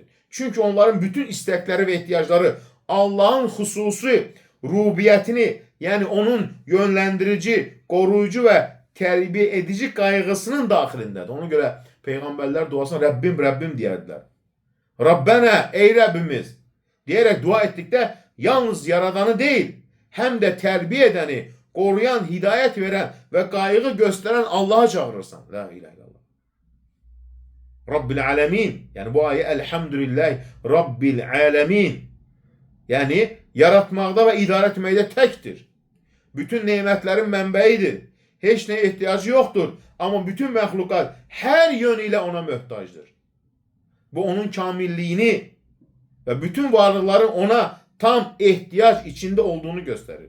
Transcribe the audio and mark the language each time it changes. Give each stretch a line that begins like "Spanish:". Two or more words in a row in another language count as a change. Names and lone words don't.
Azerbaijani: Çünki onların bütün istəkləri və ehtiyacları Allahın xüsusi rubiyyətini, yəni onun yönləndirici, qoruyucu və tərbiyə edici qayğısının daxilindədir. Ona görə Peyğəmbərlər duasına Rəbbim, Rəbbim deyərdilər. Rabbənə, ey Rəbbimiz deyərək dua etdikdə yalnız yaradanı deyil, həm də tərbiyə edəni, qoruyan, hidayət verən və qayğı göstərən Allah'a çağırırsan.
Arabic: لا إله إلا الله. رب العالمين.
Azerbaijani: Yani bu ayet
Arabic: الحمد لله رب العالمين.
Azerbaijani: Yani yaratmaqda və idarə etməkdə təkdir. Bütün nemətlərin mənbəyidir. Heç nəyə ehtiyacı yoxdur. Amma bütün məxluqat hər yön ilə ona möhtacdır. Bu onun kamilliyini və bütün varlıqların ona tam ehtiyac içində olduğunu göstərir.